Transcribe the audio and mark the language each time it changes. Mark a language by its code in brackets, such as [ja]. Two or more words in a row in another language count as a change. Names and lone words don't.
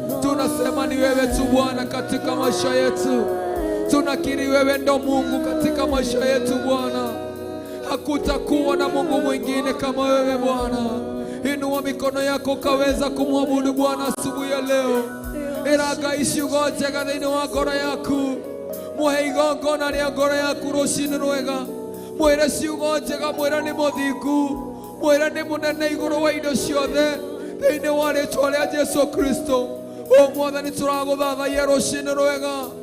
[sw] Tunasema ni wewe tu, Bwana, katika maisha yetu. Tunakiri wewe ndo Mungu katika maisha yetu, Bwana. Hakutakuwa na Mungu mwingine kama wewe, Bwana. Inua mikono yako ukaweza kumwabudu Bwana asubuhi ya leo. [ki] Iraga iciugo njega thĩinĩ wa ngoro yaku. Mũhe igongona rĩa ngoro yaku rũciinĩ rwega. Mwĩre ciugo njega, mwĩre nĩ mũthingu. Mwĩre nĩ mũnene igũrũ wa indo ciothe. Thĩinĩ wa rĩĩtwa rĩa Jesũ Kristo. O Mwathani, tũragũthathaiya rũciinĩ rwega.